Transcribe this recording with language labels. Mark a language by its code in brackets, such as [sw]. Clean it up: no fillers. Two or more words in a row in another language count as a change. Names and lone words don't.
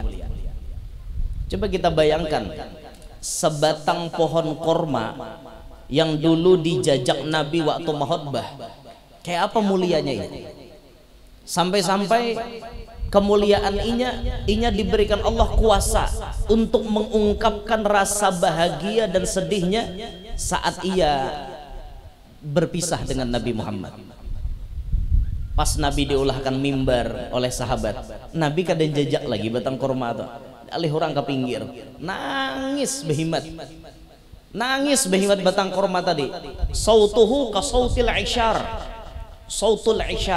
[id] Coba kita bayangkan sebatang pohon korma yang dulu dijajak Nabi waktu mahutbah, kayak apa mulianya ini? Sampai-sampai kemuliaan inya diberikan Allah kuasa untuk mengungkapkan rasa bahagia dan sedihnya saat ia berpisah dengan Nabi Muhammad. [bjn] Pas Nabi diulahkan mimbar oleh sahabat, Nabi kadang jajak lagi batang korma itu, alih orang ke pinggir, nangis behimat batang korma tadi. [ar] صوته كصوت العشار. صوت العشار.